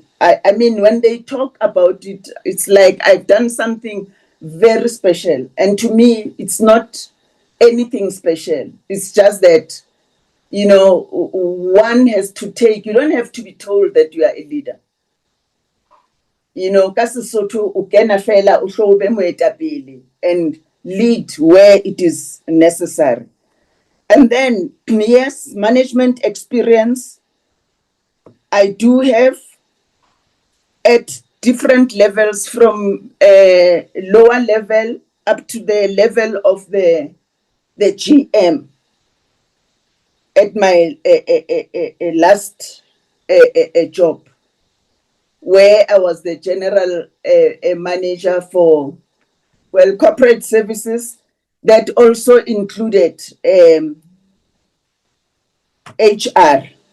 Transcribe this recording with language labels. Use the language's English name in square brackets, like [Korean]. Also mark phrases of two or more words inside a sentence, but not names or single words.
[English] I mean, when they talk about it, it's like I've done something very special. And to me, it's not anything special. It's just that, one has to take, you don't have to be told that you are a leader. [Southern Sotho] Ka Sesotho o kena fela o hlo o be moetapele [English] and lead where it is necessary. And then, yes, management experience I do have at different levels, from lower level up to the level of the GM at my last job, where I was the general manager for, corporate services that also included HR.